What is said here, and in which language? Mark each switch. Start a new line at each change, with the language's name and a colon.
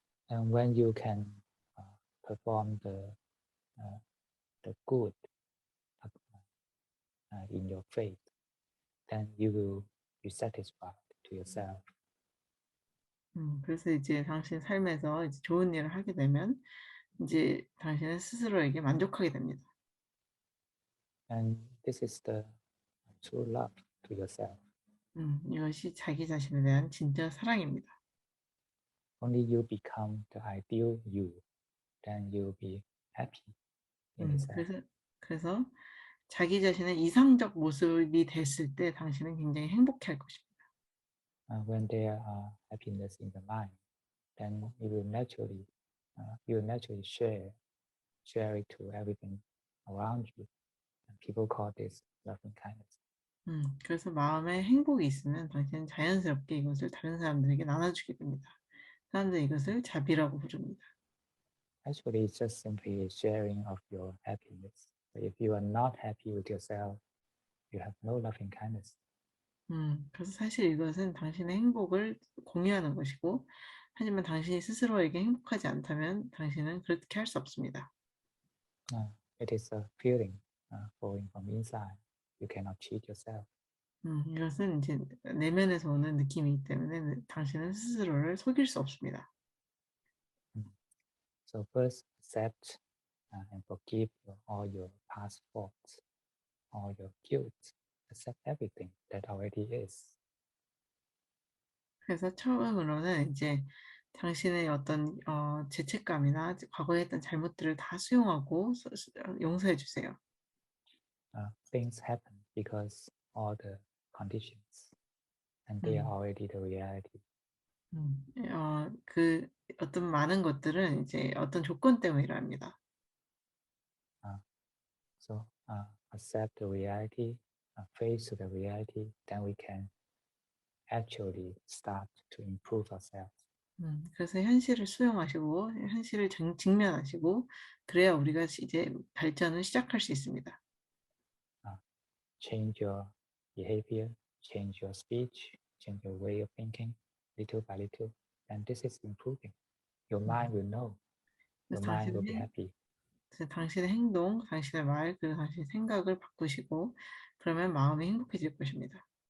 English: And when you can perform the good in your faith, then you will be satisfied to yourself.
Korean: 그래서 이제 당신 삶에서 이제 좋은 일을 하게 되면 이제 당신은 스스로에게 만족하게 됩니다.
English: And this is the true love to yourself.
Korean: 이것이 자기 자신에 대한 진짜 사랑입니다.
English: Only you become the ideal you, then you'll be happy in yourself.
Korean: 그래서 자기 자신의 이상적 모습이 됐을 때 당신은 굉장히 행복해할 것입니다.
English: When there are happiness in the mind, then you will naturally share it to everything around you. And people call this loving kindness.
Korean: 그래서 마음에 행복이 있으면 당신은 자연스럽게 이것을 다른 사람들에게 나눠주게 됩니다. 사람들은 이것을 자비라고 부릅니다.
English: Actually, it's just simply sharing of your happiness. But if you are not happy with yourself, you have no loving kindness.
Korean: 그래서 사실 이것은 당신의 행복을 공유하는 것이고, 하지만 당신이 스스로에게 행복하지 않다면 당신은 그렇게 할 수 없습니다.
English: It is a feeling flowing from inside. You cannot cheat yourself.
Korean: 이것은 이제 내면에서 오는 느낌이기 때문에 당신은 스스로를 속일 수 없습니다.
English: So first accept and forgive all your past faults, all your guilt. Accept everything that already is.
Korean: 그래서 처음으로는 이제 당신의 어떤 죄책감이나 과거에 했던 잘못들을 다 수용하고 용서해 주세요.
English: Things happen because all the conditions, and they are already the reality.
Korean: 그 어떤 많은 것들은 이제 어떤 조건 때문에 일어납니다.
English: So accept the reality, face to the reality, then we can actually start to improve ourselves.
Korean: 그래서 현실을 수용하시고 현실을 직면하시고 그래야 우리가 이제 발전을 시작할 수 있습니다.
English: Change your behavior, change your speech, change your way of thinking, little by little, and this is improving. Your mind will know. Your mind will be happy.
Korean: 그래서 당신의 행동, 당신의 말, 그리고 당신의 생각을 바꾸시고 그러면 마음이 행복해질 것입니다.